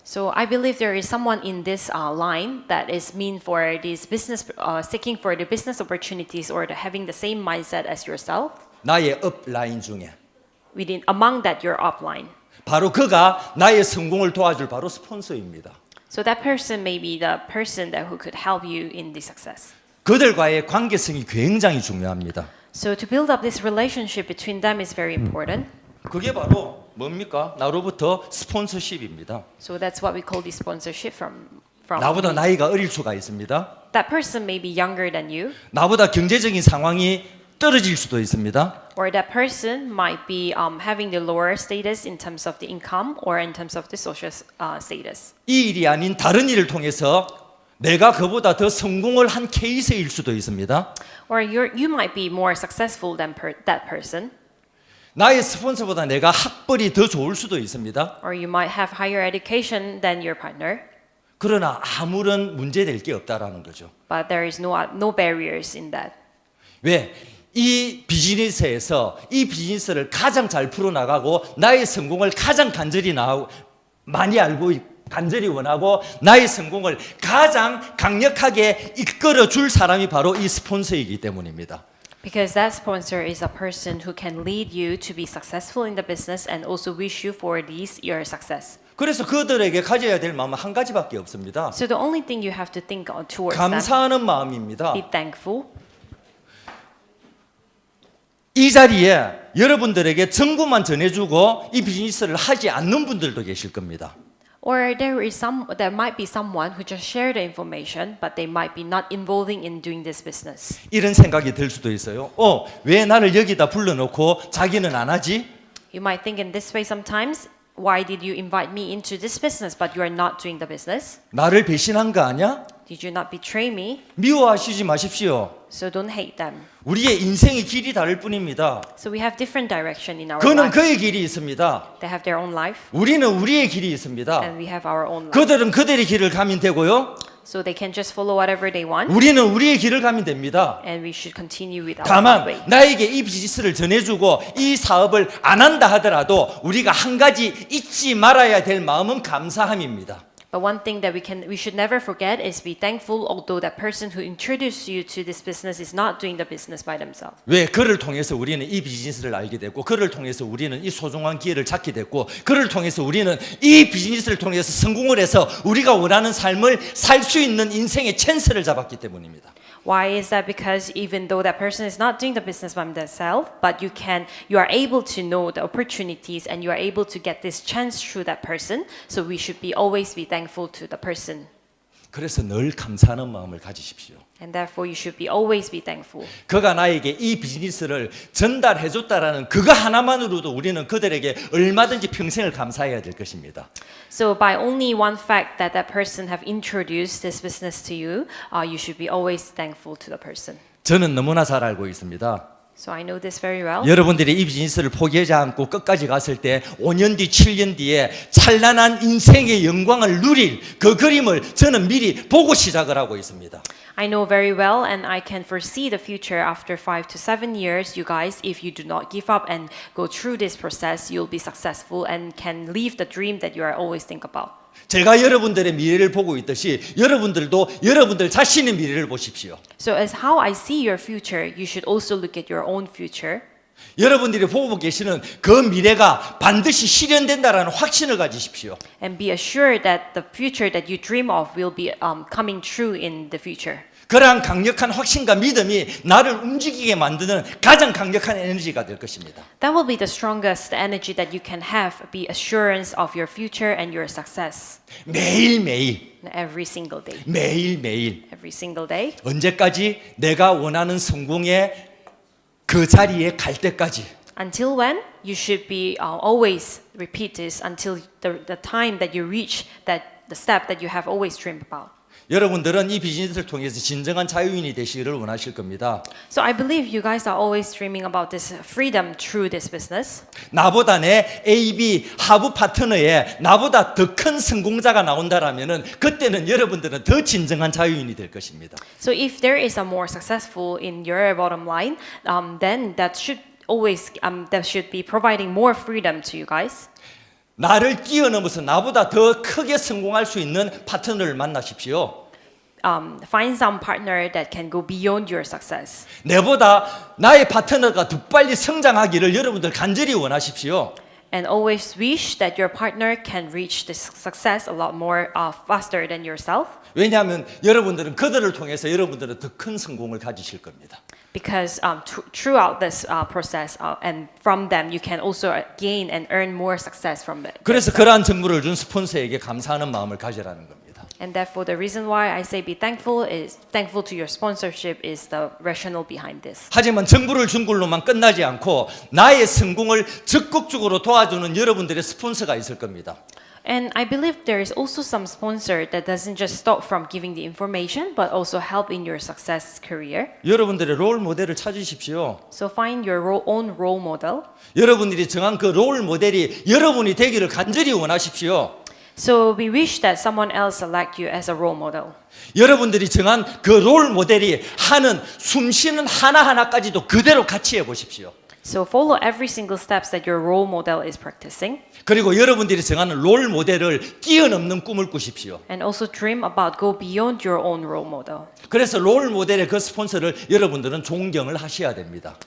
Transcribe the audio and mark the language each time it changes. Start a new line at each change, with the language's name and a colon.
English: So I believe there is someone in this line that is mean for this business, seeking for the business opportunities or having the same mindset as yourself.
Korean: 나의 업라인 중에
English: Among that your upline.
Korean: 바로 그가 나의 성공을 도와줄 바로 스폰서입니다.
English: So that person may be the person who could help you in the success.
Korean: 그들과의 관계성이 굉장히 중요합니다.
English: So to build up this relationship between them is very important.
Korean: 그게 바로 뭡니까? 나로부터 스폰서십입니다.
English: So that's what we call the sponsorship from.
Korean: 나보다 나이가 어릴 수가 있습니다.
English: That person may be younger than you.
Korean: 나보다 경제적인 상황이 떨어질 수도 있습니다.
English: Or that person might be having the lower status in terms of the income or in terms of the social status.
Korean: 이 일이 아닌 다른 일을 통해서 내가 그보다 더 성공을 한 케이스일 수도 있습니다.
English: Or you might be more successful than that person.
Korean: 나의 스폰서보다 내가 학벌이 더 좋을 수도 있습니다.
English: Or you might have higher education than your partner.
Korean: 그러나 아무런 문제될 게 없다라는 거죠.
English: But there is no barriers in that.
Korean: 왜? 이 비즈니스에서 이 비즈니스를 가장 잘 풀어나가고 나의 성공을 가장 간절히 많이 알고 간절히 원하고 나의 성공을 가장 강력하게 이끌어 줄 사람이 바로 이 스폰서이기 때문입니다.
English: Because that sponsor is a person who can lead you to be successful in the business and also wish you for your success.
Korean: 그래서 그들에게 가져야 될 마음은 한 가지밖에 없습니다.
English: So the only thing you have to think towards
Korean: 감사하는
English: them,
Korean: 마음입니다.
English: be thankful.
Korean: 이 자리에 여러분들에게 정보만 전해주고 이 비즈니스를 하지 않는 분들도 계실 겁니다.
English: Or there might be someone who just share the information, but they might be not involving in doing this business.
Korean: 이런 생각이 들 수도 있어요. 왜 나를 여기다 불러놓고 자기는 안 하지?
English: You might think in this way sometimes. Why did you invite me into this business, but you are not doing the business?
Korean: 나를 배신한 거 아니야?
English: Did you not betray me?
Korean: 미워하시지 마십시오.
English: So don't hate them.
Korean: 우리의 인생의 길이 다를 뿐입니다.
English: So we have different direction in our
Korean: 그는
English: life.
Korean: 그의 길이 있습니다.
English: They have their own life,
Korean: 우리는 우리의 길이 있습니다.
English: and we have our own life.
Korean: 그들은 그들의 길을 가면 되고요.
English: So they can just follow whatever they want,
Korean: 우리는 우리의 길을 가면 됩니다.
English: and we should continue with our
Korean: 다만
English: pathway.
Korean: 나에게 이 비즈니스를 전해주고 이 사업을 안 한다 하더라도 우리가 한 가지 잊지 말아야 될 마음은 감사함입니다.
English: But one thing that we should never forget is be thankful, although that person who introduced you to this business is not doing the business by themselves.
Korean: 왜? 그를 통해서 우리는 이 비즈니스를 알게 됐고 그를 통해서 우리는 이 소중한 기회를 찾게 됐고 그를 통해서 우리는 이 비즈니스를 통해서 성공을 해서 우리가 원하는 삶을 살 수 있는 인생의 찬스를 잡았기 때문입니다.
English: Why is that? Because even though that person is not doing the business by themselves, but you are able to know the opportunities and you are able to get this chance through that person. So we should always be thankful to the person.
Korean: 그래서 늘 감사하는 마음을 가지십시오.
English: And therefore you should always be thankful.
Korean: 그가 나에게 이 비즈니스를 전달해줬다라는 그거 하나만으로도 우리는 그들에게 얼마든지 평생을 감사해야 될 것입니다.
English: So by only one fact that that person have introduced this business to you, you should be always thankful to the person.
Korean: 저는 너무나 잘 알고 있습니다.
English: So I know this very well.
Korean: 여러분들이 이 비즈니스를 포기하지 않고 끝까지 갔을 때 5년 뒤, 7년 뒤에 찬란한 인생의 영광을 누릴 그 그림을 저는 미리 보고 시작을 하고 있습니다.
English: I know very well and I can foresee the future after 5 to 7 years. You guys, if you do not give up and go through this process, you'll be successful and can live the dream that you are always think about.
Korean: 제가 여러분들의 미래를 보고 있듯이 여러분들도 여러분들 자신의 미래를 보십시오.
English: So as how I see your future, you should also look at your own future.
Korean: 여러분들이 보고 계시는 그 미래가 반드시 실현된다라는 확신을 가지십시오.
English: And be assured that the future that you dream of will be coming true in the future.
Korean: 그러한 강력한 확신과 믿음이 나를 움직이게 만드는 가장 강력한 에너지가 될 것입니다.
English: That will be the strongest energy that you can have, be assurance of your future and your success.
Korean: 매일매일,
English: Every single day.
Korean: 매일매일
English: Every single day.
Korean: 언제까지 내가 원하는 성공의 그 자리에 갈 때까지
English: Until when? You should be always repeat this until the time that you reach the step that you have always dreamed about.
Korean: 여러분들은 이 비즈니스를 통해서 진정한 자유인이 되시기를 원하실 겁니다.
English: So I believe you guys are always dreaming about this freedom through this business.
Korean: 나보다 내 AB 하부 파트너에 나보다 더 큰 성공자가 나온다라면은 그때는 여러분들은 더 진정한 자유인이 될 것입니다.
English: So if there is a more successful in your bottom line, then that should be providing more freedom to you guys.
Korean: 나를 뛰어넘어서 나보다 더 크게 성공할 수 있는 파트너를 만나십시오.
English: Find some partner that can go beyond your success.
Korean: 내보다 나의 파트너가 더 빨리 성장하기를 여러분들 간절히 원하십시오.
English: And always wish that your partner can reach this success a lot more faster than yourself.
Korean: 왜냐하면 여러분들은 그들을 통해서 여러분들은 더 큰 성공을 가지실 겁니다.
English: Because throughout this process and from them you can also gain and earn more success from it.
Korean: 그래서 그러한 정보를 준 스폰서에게 감사하는 마음을 가지라는 겁니다.
English: And therefore the reason why I say be thankful to your sponsorship is the rationale behind this.
Korean: 하지만 정보를 준 걸로만 끝나지 않고 나의 성공을 적극적으로 도와주는 여러분들의 스폰서가 있을 겁니다.
English: And I believe there is also some sponsor that doesn't just stop from giving the information but also help in your success career.
Korean: 여러분들의 롤 모델을 찾으십시오.
English: So find your own role model.
Korean: 여러분들이 정한 그 롤 모델이 여러분이 되기를 간절히 원하십시오.
English: So we wish that someone else select you as a role model.
Korean: 여러분들이 정한 그 롤 모델이 하는 숨쉬는 하나하나까지도 그대로 같이 해보십시오.
English: So follow every single steps that your role model is practicing.
Korean: 그리고 여러분들이 정하는 롤 모델을 뛰어넘는 꿈을 꾸십시오.
English: And also dream about go beyond your own role model.
Korean: 그래서 롤 모델의 그 스폰서를 여러분들은 존경을 하셔야 됩니다.